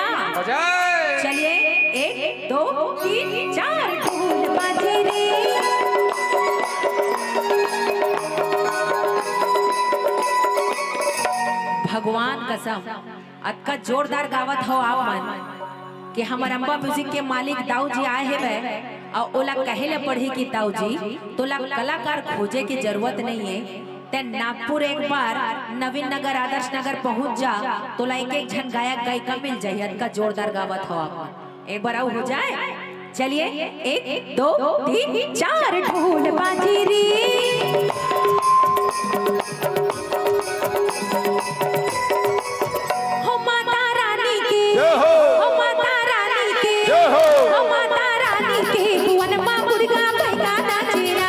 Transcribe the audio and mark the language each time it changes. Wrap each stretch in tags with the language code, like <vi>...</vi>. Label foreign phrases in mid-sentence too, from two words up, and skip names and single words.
<hne>चलिए 1 2 3 4 ढोल बाजे रे। भगवान कसम अक्का जोरदार गावत हो आप मन कि हमार अम्बा म्यूजिक के मालिक दाऊ जी आए है और ओला कहेले पढ़ी कि दाऊ जी तोला कलाकार खोजे की जरूरत नहीं है। ते नागपुर एक बार नवीन नगर आदर्श नगर पहुंच जा, तोला एक एक जन गायक गायिका मिल जाये। अक्का जोरदार गावत हो आप। एक बार आओ हो जाए। चलिए 1 2 3 4 ढोल बाजी रे। हो माता रानी के, हो माता रानी के, हो माता रानी के भुवन मां मुर्गा बैगा नाचेरा।</hne>